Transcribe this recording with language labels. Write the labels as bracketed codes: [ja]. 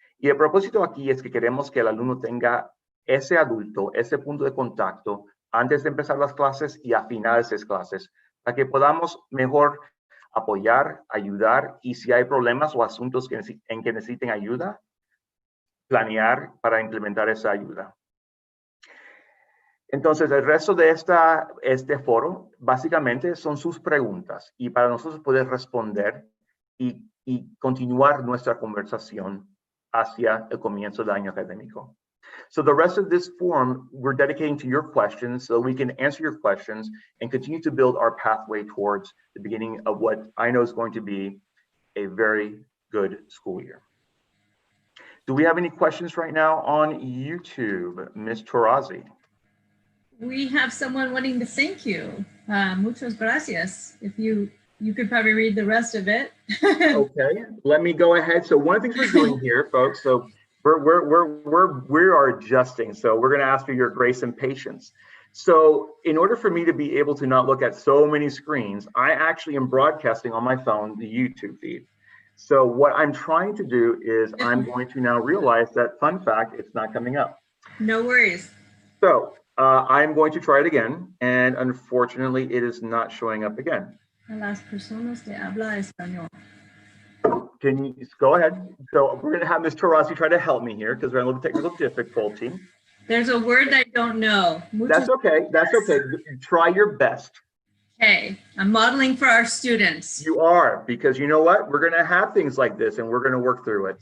[es] Y el propósito aquí es que queremos que el alumno tenga ese adulto, ese punto de contacto antes de empezar las clases y a finales de las clases, para que podamos mejor apoyar, ayudar, y si hay problemas o asuntos en que necesiten ayuda, planear para implementar esa ayuda. Entonces, el resto de este foro básicamente son sus preguntas y para nosotros poder responder y continuar nuestra conversación hacia el comienzo del año académico. [en] So the rest of this forum, we're dedicating to your questions so we can answer your questions and continue to build our pathway towards the beginning of what I know is going to be a very good school year. Do we have any questions right now on YouTube, Ms. Torazi? We have someone wanting to thank you. [es] Muchas gracias. [en] If you could probably read the rest of it. Okay, let me go ahead. So one of the things we're doing here, folks, so we are adjusting. So we're going to ask for your grace and patience. So in order for me to be able to not look at so many screens, I actually am broadcasting on my phone the YouTube feed. So what I'm trying to do is I'm going to now realize that, fun fact, it's not coming up. No worries. So I'm going to try it again, and unfortunately, it is not showing up again. [es] A las personas de habla español. [en] Can you go ahead? So we're going to have Ms. Tarasi try to help me here because we're having a little technical difficulty. There's a word I don't know. That's okay. That's okay. Try your best. Okay, I'm modeling for our students. You are, because you know what? We're going to have things like this, and we're going to work through it.